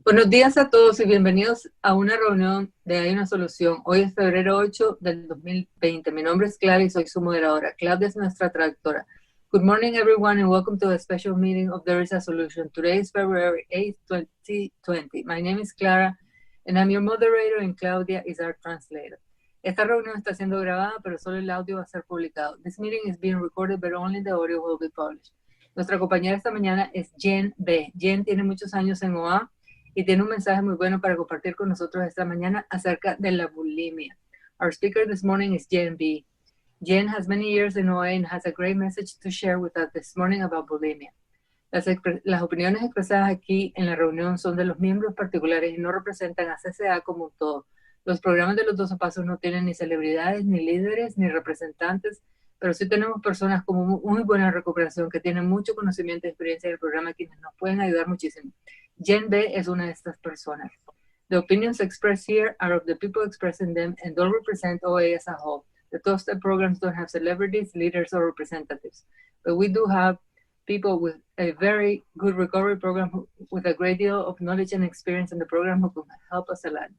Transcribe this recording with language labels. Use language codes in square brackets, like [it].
[es] Buenos días a todos y bienvenidos a una reunión de Hay una Solución. Hoy es febrero 8 del 2020. Mi nombre es Clara y soy su moderadora. Claudia es nuestra traductora. [en] Good morning, everyone, and welcome to a special meeting of There is a Solution. Today is February 8th, 2020. My name is Clara, and I'm your moderator, and Claudia is our translator. [es] Esta reunión está siendo grabada, pero solo el audio va a ser publicado. [en] This meeting is being recorded, but only the audio will be published. [es] Nuestra compañera esta mañana es Jen B. Jen tiene muchos años en OA y tiene un mensaje muy bueno para compartir con nosotros esta mañana acerca de la bulimia. [en] Our speaker this morning is Jen B. Jen has many years in OA and has a great message to share with us this morning about bulimia. [es] Las opiniones expresadas aquí en la reunión son de los miembros particulares y no representan a CCA como un todo. Los programas de los 12 pasos no tienen ni celebridades, ni líderes, ni representantes, pero sí tenemos personas con muy buena recuperación que tienen mucho conocimiento y experiencia del programa quienes nos pueden ayudar muchísimo. Jen B es una de estas personas. [en] The opinions expressed here are of the people expressing them and don't represent OA as a whole. The 12-step programs don't have celebrities, leaders, or representatives, but we do have people with a very good recovery program with a great deal of knowledge and experience in the program who can help us a lot.